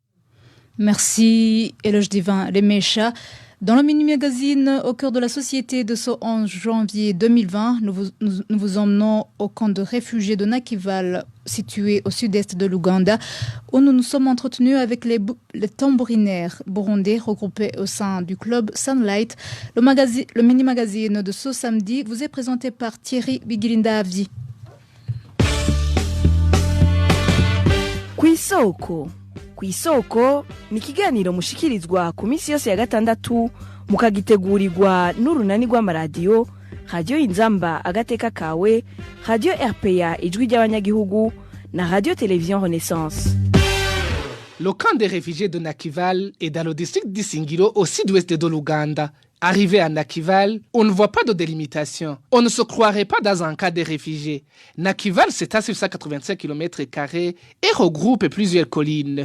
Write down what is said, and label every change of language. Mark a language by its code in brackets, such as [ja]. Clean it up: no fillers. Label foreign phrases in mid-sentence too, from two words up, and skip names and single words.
[fr] Merci, Eloge Divin Lemesha. Dans le mini-magazine Au cœur de la société de ce 11 janvier 2020, nous vous emmenons au camp de réfugiés de Nakival, situé au sud-est de l'Ouganda, où nous nous sommes entretenus avec les tambourinaires burundais regroupés au sein du club Sunlight. Le mini-magazine de ce samedi vous est présenté par Thierry Bigirinda-Avdi. [rn] Kw'isoko ni ikiganiro mushikirizwa ku minsi yose ya gatandatu mukagitegurirwa n'urunani rw'amaradiyo Radio Inzamba Agateka Kawe, Radio RPA Ijwi ry'abanyagihugu na Radio Télévision Renaissance. [fr] Le camp des réfugiés de Nakival est dans le district d'Isingiro au sud-ouest de l'Ouganda. Arrivé à Nakival, on ne voit pas de délimitation. On ne se croirait pas dans un cas de réfugiés. Nakival s'étend sur 185 km² et regroupe plusieurs collines.